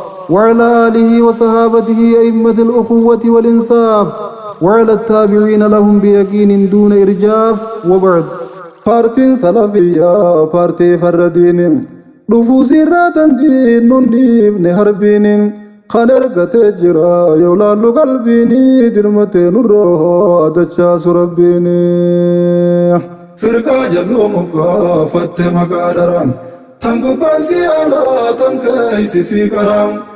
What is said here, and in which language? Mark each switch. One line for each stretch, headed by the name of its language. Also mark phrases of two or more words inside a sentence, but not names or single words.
Arabic: وعلى آله وصحابته أئمة الأخوة والإنصاف، وعلى التابعين لهم بيقين دون إرجاف، وبعد.
Oromo: Paartiin Salafiyyaa paartii farra diini. Dhufuu sirraa tan diin nun dhiifne harbiini. Kan ergatee jira yoo laallu qalbiini. Dirmatee nurra hoo adachaasu rabbiini. Firqaa jalloo moggaa fatte maqaa dharaan. Tan gubbaan si alaa tan keeysi si qaraan.